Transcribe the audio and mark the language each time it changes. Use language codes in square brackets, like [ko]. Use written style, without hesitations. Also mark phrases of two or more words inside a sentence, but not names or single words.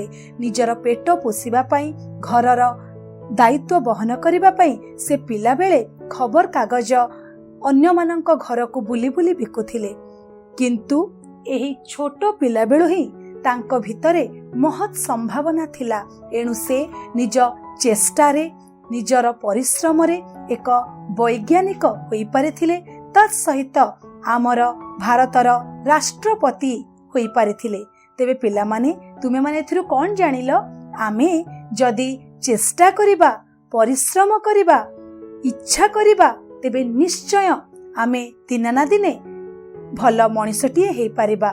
[or] ନିଜର ପେଟ ପୋଷିବା ପାଇଁ ଘରର ଦାୟିତ୍ୱ ବହନ କରିବା ପାଇଁ ସେ ପିଲା ବେଳେ ଖବର କାଗଜ ଅନ୍ୟ ମାନଙ୍କ ଘର କୁ ବୁଲି ବୁଲି ବିକୁଥିଲେ। କିନ୍ତୁ ଏହି ଛୋଟ ପିଲା ବେଳୁ ହିଁ ତାଙ୍କ ଭିତରେ ମହତ ସମ୍ଭାବନା ଥିଲା। ଏଣୁ ସେ ନିଜ ଚେଷ୍ଟାରେ ନିଜର ପରିଶ୍ରମ ରେ ଏକ ବୈଜ୍ଞାନିକ ହୋଇ ପାରିଥିଲେ। ତତ୍ ସହିତ ଆମର ଭାରତର ରାଷ୍ଟ୍ରପତି ହୋଇ ପାରିଥିଲେ। ତେବେ ପିଲା ମାନେ ତୁମେ ମାନେ ଏଥିରୁ କ'ଣ ଜାଣିଲ? ଆମେ ଯଦି ଚେଷ୍ଟା କରିବା, ପରିଶ୍ରମ କରିବା, ଇଚ୍ଛା କରିବା, ତେବେ ନିଶ୍ଚୟ ଆମେ ଦିନ ନା ଦିନେ ଭଲ ମଣିଷଟିଏ ହୋଇ ପାରିବା।